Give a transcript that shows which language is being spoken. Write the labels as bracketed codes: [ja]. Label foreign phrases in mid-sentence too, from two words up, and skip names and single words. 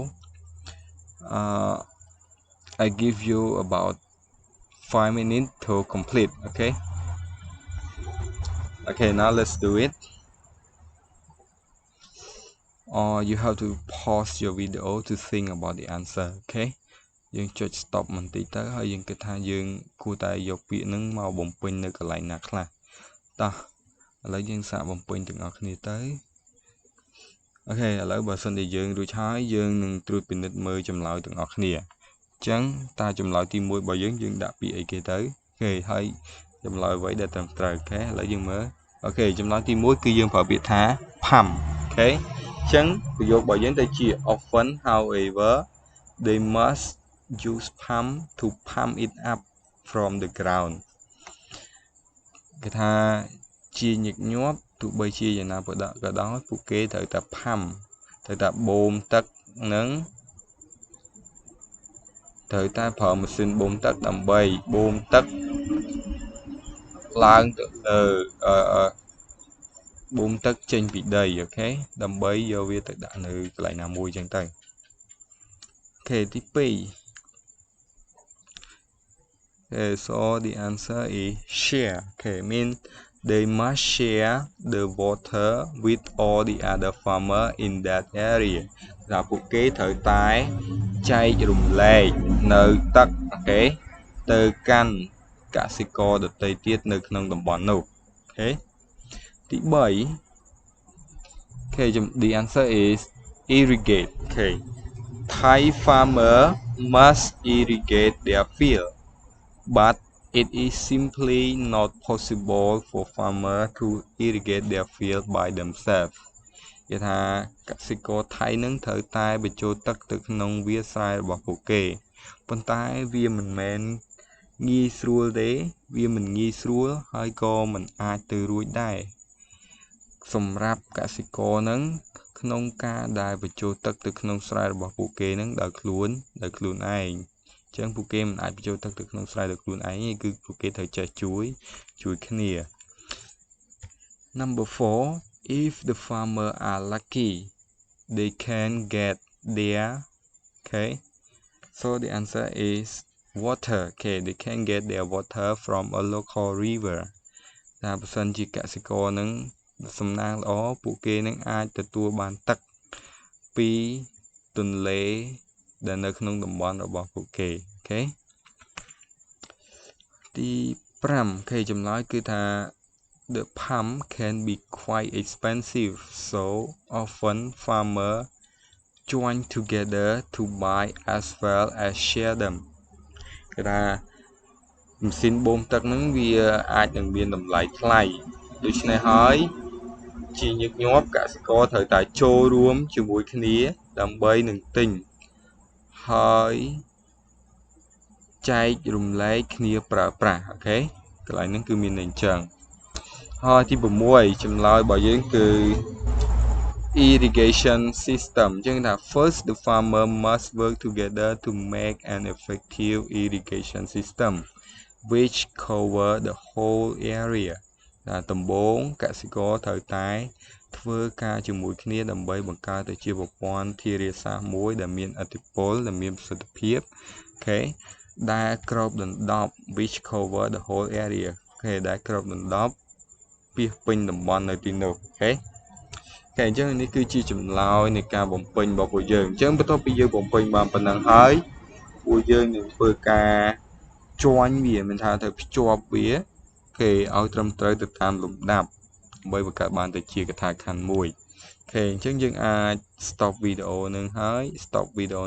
[en] I give you about 5 minutes to complete okay now let's do it or you have to pause your video to think about the answer okay [km] យើងចុច stop បន្តិចទៅហើយយើងគិតថាយើងគួរតែយកពាក្យហ្នឹងមកបំពេញនៅកន្លែងណាខ្លះ តោះឥឡូវយើងសាកបំពេញទាំងអស់គ្នាទៅអូខេឥឡូវបើសិនជាយើងរួចហើយយើងនឹងត្រួតពិនិត្យមើល ចម្លើយទាំងអស់គ្នាអញ្ចឹងតើចម្លើយទី1របស់យើងដាក់ពាក្យអីគេទៅអូខេហើយចម្លើយអ្វីដែលត្រឹមត្រូវអូខេឥឡូវយើងមើលអូខេចម្លើយទី1គឺយើងប្រើពាក្យថា pump អូខេអញ្ចឹងប្រយោគរបស់យើងទៅជា [en] often however they must use pump to pump it up from the ground [km] គេថាជាញឹកញាប់ទោះបីជាយ៉ាងណាក៏ដោយពួកគេត្រូវតែ pump ត្រូវតែបូមទឹកនឹង ត្រូវតែប្រើម៉ាស៊ីនបូមទឹកដើម្បីបូមទឹកឡើងទៅលើបូមទឹកចេញពីដីអូខេដើម្បីយកវាទៅដាក់នៅកន្លែងណាមួយចឹងទៅអូខេទី2 [en] okay, so the answer is share okay mean they must share the water with all the other farmer in [km] that area ថាពួកគេត្រូវតែចែករំលែកនៅទឹកអូខេទៅកាន់កសិករដទៃទៀតនៅក្នុងតំបន់នោះអូខេទី3 [en] okay the [km] answer is irrigate okay Thai farmer must irrigate their field but it is simply not possible for farmer to irrigate their field by themselves គេ ថាកសិករថៃនឹងត្រូវតែបញ្ចូលទឹកទៅក្នុងវាលស្រែរបស់ពួកគេប៉ុន្តែវាមិនមែនងាយស្រួលទេវាមិនងាយស្រួលហើយក៏មិនអាចទៅរួចដែរសម្រាប់កសិករនឹងក្នុងការដែលបញ្ចូលទឹកទៅក្នុងស្រែរបស់ពួកគេនឹងដោយខ្លួនឯងអញ្ចឹងពួកគេមិនអាចបញ្ចូលទឹកទៅក្នុងស្រែដោយខ្លួនឯងទេគឺពួកគេត្រូវចេះជួយគ្នា [en] Number 4 if the farmer are lucky they can get their okay so the answer is water okay they can get their water from a local river [km] ថាបើសិនជាកសិករនឹងសំណាងល្អពួកគេនឹងអាចទទួលបានទឹកពីទន្លេដែលនៅក្នុងតំបន់របស់ពួកគេអូខេ ទី5អូខេចម្លើយគឺថា [en] the pump can be quite expensive so often farmer join together to buy as well as share them [km] គេថាម៉ាស៊ីនបូមទឹកហ្នឹងវាអាចនឹងមានតម្លៃថ្លៃដូច្នេះហើយជាញឹកញាប់កសិករត្រូវតែ ចូលរួមជាមួយគ្នាដើម្បីនឹងទិញហើយចែករំលែកគ្នាប្រើប្រាស់អូខេកន្លែងហ្នឹង គឺមានន័យអញ្ចឹងហើយទី6ចម្លើយរបស់យើងគឺ [en] irrigation system [km] អញ្ចឹងថា [en] first the farmer must work together to make an effective irrigation system which cover the whole area [km] ថាដំបូងកសិករត្រូវតែធ្វើការជាមួយគ្នាដើម្បីបង្កើតទៅជាប្រព័ន្ធធារាសាស្ត្រមួយដែលមានឥទ្ធិពលដែលមានប្រសិទ្ធ ភាពអូខេដែលគ្របដណ្ដប់ [en] which cover the whole area [km] អូខេដែលគ្របដណ្ដប់ពាសពេញតំបន់នៅទីនោះអូខេអញ្ចឹងនេះគឺជាចម្លើយនៃការបំពេញរបស់ពួកយើងអញ្ចឹងបន្ទាប់ពីយើងបំពេញបានប៉ុណ្ណឹងហើយពួកយើងនឹងធ្វើការជាន់វាមិនថាទៅ ភ្ជាប់វាគេឲ្យត្រឹមត្រូវទៅតាមលំដាប់ដើម្បីបង្កើតបានទៅជាកថាខណ្ឌមួយអូខេអញ្ចឹងយើងអាច stop វីដេអូនឹងហើយ stop វីដេអូ